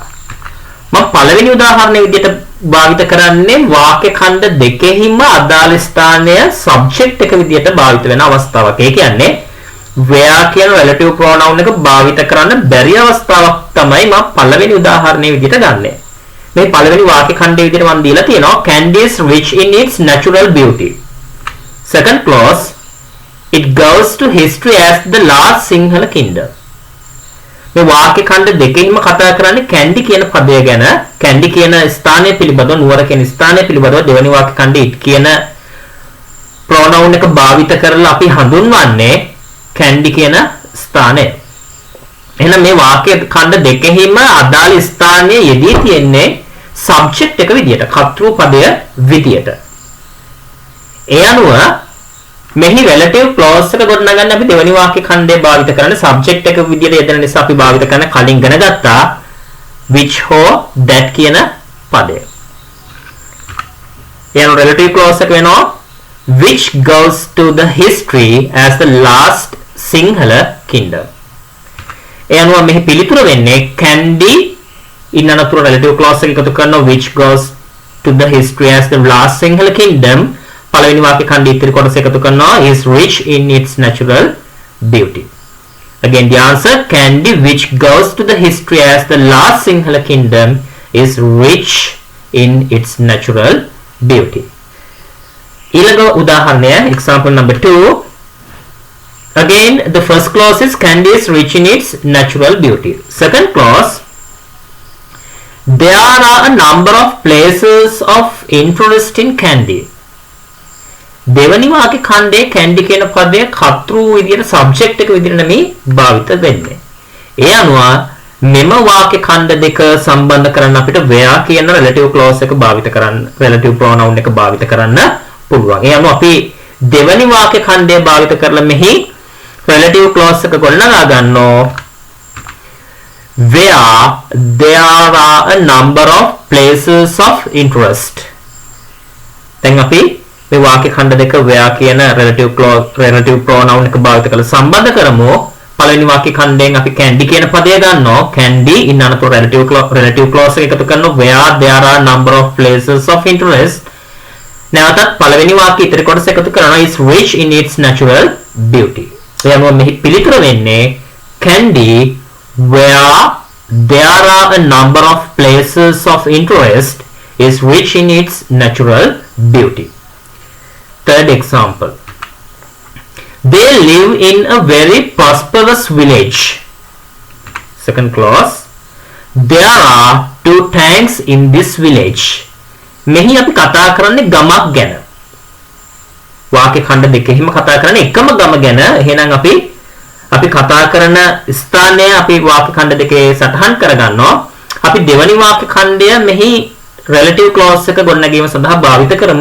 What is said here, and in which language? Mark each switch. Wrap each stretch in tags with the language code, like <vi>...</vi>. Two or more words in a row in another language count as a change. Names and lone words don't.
<si>මම පළවෙනි උදාහරණය විදිහට භාවිත කරන්නේ වාක්‍ය ඛණ්ඩ දෙකෙහිම අදාළ ස්ථානය subject එක විදිහට භාවිත වෙන අවස්ථාවක්. ඒ කියන්නේ where කියන</si> <en>relative pronoun</en> <si>එක භාවිත කරන්න බැරි අවස්ථාවක් තමයි මම පළවෙනි උදාහරණය විදිහට ගන්නෙ. මේ පළවෙනි වාක්‍ය ඛණ්ඩය විදිහට මම දීලා තියෙනවා</si> <en>Candy is rich in its natural beauty. Second clause, it goes to history as the last Sinhala kingdom.</en> <si>මේ වාක්‍ය ඛණ්ඩ දෙකෙන්ම කතා කරන්නේ candy කියන පදය ගැන. candy කියන ස්ථානය පිළිබඳව නුවර කියන ස්ථානය පිළිබඳව දෙවෙනි වාක්‍ය ඛණ්ඩයේ it කියන pronoun එක භාවිත කරලා අපි හඳුන්වන්නේ candy කියන ස්ථානය. එහෙනම් මේ වාක්‍ය ඛණ්ඩ දෙකෙහිම අදාළ ස්ථානයේ යෙදී තියෙන්නේ subject එක විදියට, කර්තෘ පදය විදියට. ඒ අනුව මෙහි</si> <en>relative clause</en> <si>එක ගොඩනගන්න අපි දෙවෙනි වාක්‍ය ඛණ්ඩය භාවිත කරන්නේ subject එක විදියට යෙදෙන නිසා අපි භාවිත කරන කලින් ඉගෙන ගත්තා which හෝ that කියන පදය.</si> <en>යන relative clause</en> <si>එක වෙනවා</si> <en>which goes to the history as the last Sinhala kingdom.</en> <si>ඒ අනුව මෙහි පිළිතුර වෙන්නේ candy ඉන්න අනතුරු</si> <en>relative clause</en> <si>එක එකතු කරනවා</si> <en>which goes to the history as the last Sinhala kingdom.</en> <si>පළවෙනි වාක්‍ය ඛණ්ඩය ඉතිරි කොටස එකතු කරනවා</si> <en>is rich in its natural beauty. Again the answer candy which goes to the history as the last Sinhala kingdom is rich in its natural beauty.</en> <si>ඊළඟ උදාහරණය</si> <en>example number 2. Again the first clause is candy is rich in its natural beauty. Second clause, there are a number of places of interest in candy.</en> <si>දෙවනි වාක්‍ය ඛණ්ඩයේ candy කියන පදය කර්තෘ විදියට subject එක විදියට නෙමෙයි භාවිත වෙන්නේ. ඒ අනුව මෙම වාක්‍ය ඛණ්ඩ දෙක සම්බන්ධ කරන්න අපිට where කියන</si> <en>relative clause</en> <si>එක භාවිත කරන්න</si> <en>relative pronoun</en> <si>එක භාවිත කරන්න පුළුවන්. ඒ අනුව අපි දෙවනි වාක්‍ය ඛණ්ඩය භාවිත කරලා මෙහි</si> <en>relative clause</en> <si>එක ගොඩනගා ගන්නවා</si> <en>where there are a number of places of interest.</en> <si>දැන් අපි මේ වාක්‍ය ඛණ්ඩ දෙක where කියන</si> <en>relative clause relative pronoun</en> <si>එක භාවිත කරලා සම්බන්ධ කරමු. පළවෙනි වාක්‍ය ඛණ්ඩයෙන් අපි candy කියන පදය ගන්නවා. candy ඉන්න අනතුරු</si> <en>relative clause</en> <si>එක එකතු කරනවා</si> <en>where there are number of places of interest.</en> <si>නැවතත් පළවෙනි වාක්‍ය ඉතිරි කොටස එකතු කරනවා</si> <en>is rich in its natural beauty.</en> <si>ඒ අනුව මෙහි පිළිතුර වෙන්නේ</si> <en>candy where there are a number of places of interest is rich in its natural beauty. Third example, they live in a very prosperous village. Second clause, there are 2 tanks in this village.</en> <si>මෙහි අපි කතා කරන්නේ ගමක් ගැන. වාක්‍ය ඛණ්ඩ දෙකෙහිම කතා කරන්නේ එකම ගම ගැන. එහෙනම් අපි කතා කරන ස්ථානය අපි වාක්‍ය ඛණ්ඩ දෙකේ සටහන් කරගන්නවා. අපි දෙවනි වාක්‍ය ඛණ්ඩය මෙහි</si> <en>relative clause</en> <si>එක ගොඩනැගීම සඳහා භාවිත කරමු.</si>